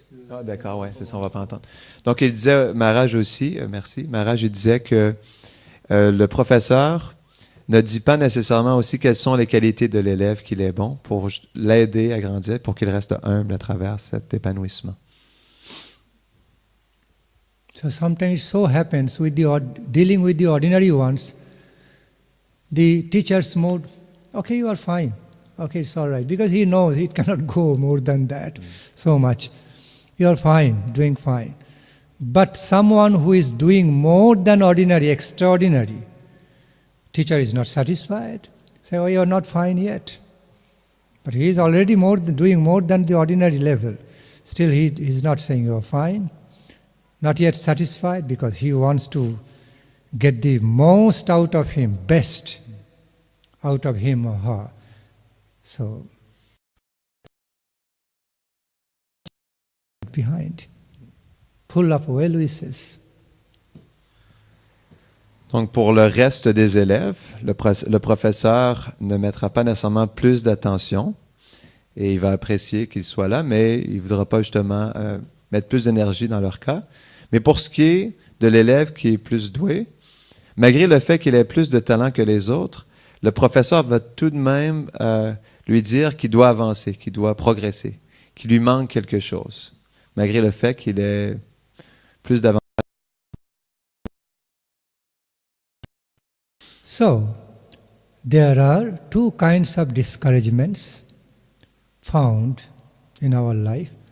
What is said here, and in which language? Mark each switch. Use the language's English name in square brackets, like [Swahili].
[French] ah, d'accord, ouais, c'est ça, on va pas entendre. Donc, il disait, Maharaj aussi, merci, Maharaj, il disait que le professeur ne dit pas nécessairement aussi quelles sont les qualités de l'élève qu'il est bon pour l'aider à grandir, pour qu'il reste humble à travers cet épanouissement. [English] So sometimes it so happens with dealing with the ordinary ones, the teacher's mood, okay, you are fine. Okay, it's all right. Because he knows he cannot go more than that, so much. You are fine, doing fine. But someone who is doing more than ordinary, extraordinary, teacher is not satisfied. Say, oh, you are not fine yet. But he is already doing more than the ordinary level. Still, he is not saying you are fine. Not yet satisfied because he wants to get the most out of him, best out of him or her. So, behind, full of well wishes. [French] Donc, pour le reste des élèves, le professeur ne mettra pas nécessairement plus d'attention et il va apprécier qu'ils soient là, mais il ne voudra pas justement mettre plus d'énergie dans leur cas. Mais pour ce qui est de l'élève qui est plus doué, malgré le fait qu'il ait plus de talent que les autres, le professeur va tout de même lui dire qu'il doit avancer, qu'il doit progresser, qu'il lui manque quelque chose, malgré le fait qu'il ait plus d'avantages. [English] So, there are two kinds of discouragements found in our life.